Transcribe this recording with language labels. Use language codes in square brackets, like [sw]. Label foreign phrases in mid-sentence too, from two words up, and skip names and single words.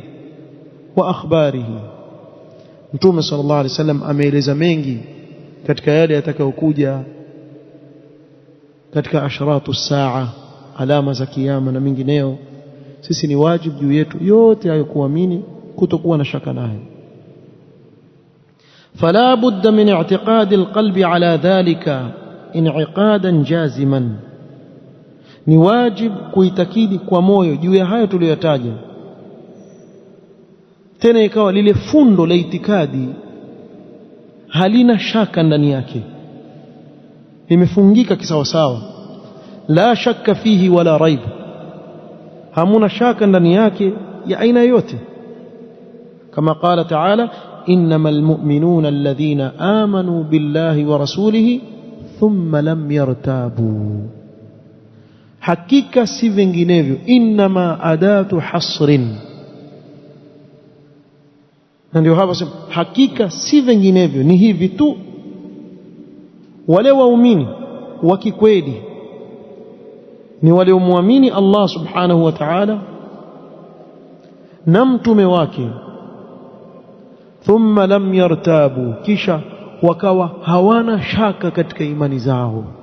[ar] وأخباره, [sw] Mtume [ar] صلى الله عليه وسلم [sw] ameeleza mengi katika yale yatakayokuja katika [ar] أشراط الساعة, [sw] alama za kiyama na mengineyo. Sisi ni wajibu juu yetu yote hayo kuamini, kutokuwa na shaka nayo. [ar] فلا بد من اعتقاد القلب على ذلك انعقادا جازما. [sw] ni wajib kuitakidi kwa moyo juu ya hayo tuliyotaja, tena ikawa lile fundo la itikadi halina shaka ndani yake, limefungika kisawasawa. [ar] لا شك فيه ولا ريب, [sw] hamuna shaka ndani yake ya aina yote, kama [ar] قال تعالى إنما المؤمنون الذين آمنوا بالله ورسوله ثم لم يرتابوا. [sw] حقيقة si vinginevyo, [ar] إنما أداة حصر. [sw] na ndio hapa sema hakika si vinginevyo, ni hivi tu. Wale waumini wa kikweli ni wale muamini Allah [ar] سبحانه وتعالى [sw] na mtume wake, [ar] ثم لم يرتابوا, [sw] kisha wakawa hawana shaka katika imani zao.